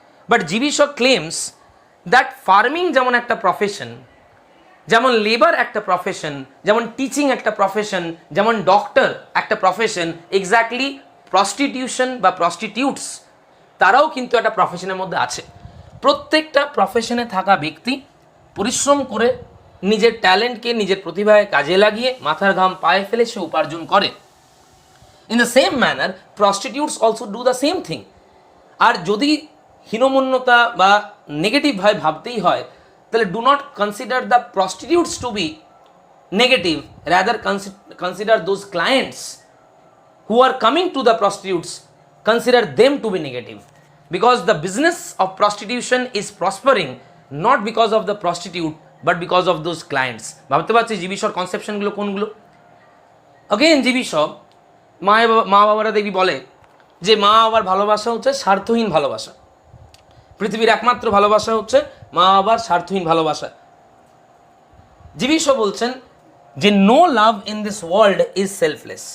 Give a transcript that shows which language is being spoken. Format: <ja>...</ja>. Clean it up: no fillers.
<bn>But GB Shaw claims that farming যেমন একটা profession, যেমন লেবার একটা প্রফেশন, যেমন টিচিং একটা প্রফেশন, যেমন ডক্টর একটা প্রফেশন, এক্স্যাক্টলি প্রস্টিটিউশন বা প্রস্টিটিউটস তারাও কিন্তু একটা প্রফেশনের মধ্যে আছে। প্রত্যেকটা প্রফেশনে থাকা ব্যক্তি পরিশ্রম করে নিজের ট্যালেন্টকে, নিজের প্রতিভায় কাজে লাগিয়ে মাথার ঘাম পায়ে ফেলে সে উপার্জন করে।</bn> <en>In the same manner prostitutes also do the same thing.</en> <bn>আর যদি হীনমন্যতা বা নেগেটিভভাবে ভাবতেই হয়, তাহলে</bn> <en>Do not consider the prostitutes to be negative, rather consider those clients who are coming to the prostitutes, consider them to be negative, because the business of prostitution is prospering not because of the prostitute but because of those clients.</en> <bn>ভাবতে পারছি GB শর কনসেপশনগুলো কোনগুলো? Again GB শ মা বাবারা দেখবি বলে যে মা বাবার ভালোবাসা হচ্ছে স্বার্থহীন ভালোবাসা, পৃথিবীর একমাত্র ভালোবাসা হচ্ছে মা বাবার স্বার্থহীন ভালোবাসা। জিবি শ বলছেন যে</bn> <en>No love in this world is selfless.</en>